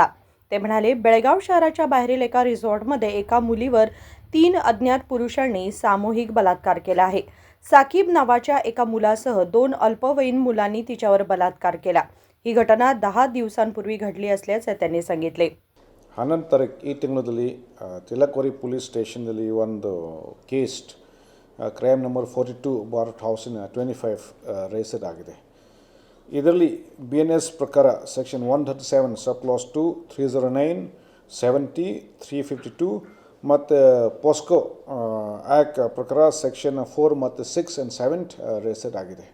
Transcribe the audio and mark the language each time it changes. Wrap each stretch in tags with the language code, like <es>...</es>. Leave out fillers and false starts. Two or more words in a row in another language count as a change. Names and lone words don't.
<mr>ते म्हणाले, बेळगाव शहराच्या बाहेरील एका रिसॉर्टमध्ये एका मुलीवर 3 अज्ञात पुरुषांनी सामूहिक बलात्कार केला आहे. साकीब नावाच्या एका मुलासह 2 अल्पवयीन मुलांनी तिच्यावर बलात्कार केला. ही घटना 10 दिवसांपूर्वी घडली असल्याचे त्यांनी सांगितले.</mr> <kn>11 ತಾರೀಕು ಈ ತಿಂಗಳಲ್ಲಿ ತಿಲಕ್ವಾಡಿ ಪೊಲೀಸ್ ಸ್ಟೇಷನ್ನಲ್ಲಿ ಒಂದು ಕೇಸ್</kn> <en>crime number</en> <kn>42/2025 ರಿಜಿಸ್ಟರ್ ಆಗಿದೆ. ಇದರಲ್ಲಿ BNS ಪ್ರಕಾರ ಸೆಕ್ಷನ್ 137</kn> <en>sub clause</en> <kn>2 309 70 352 ಮತ್ತು ಪೋಸ್ಕೋ ಆ್ಯಕ್ಟ್ ಪ್ರಕಾರ ಸೆಕ್ಷನ್ 4 ಮತ್ತು 6 and 7 ರಿಜಿಸ್ಟರ್ ಆಗಿದೆ.</kn>